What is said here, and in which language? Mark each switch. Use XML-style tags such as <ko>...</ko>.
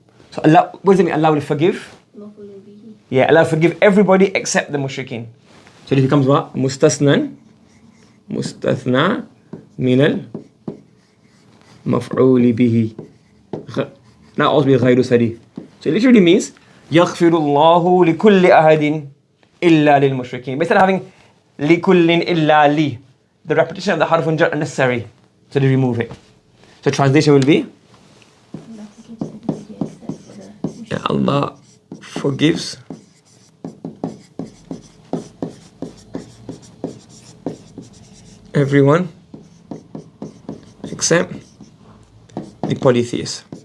<en>So Allah, what does it mean? Allah will forgive? Yeah, Allah will forgive everybody except the mushrikeen. So it becomes what? Mustasnan.</en> <ar>Mustathna minal maf'uli bihi.</ar> <en>Now also be ghayru sarih. So it literally means</en> <ar>يغفر الله لكل أحد إلا للمشركين.</ar> <en>Instead of having</en> <ar>لكل إلا لي,</ar> <en>the repetition of the harf jar unnecessary. So they remove it. So translation will be Allah forgives everyone except the polytheists.</en>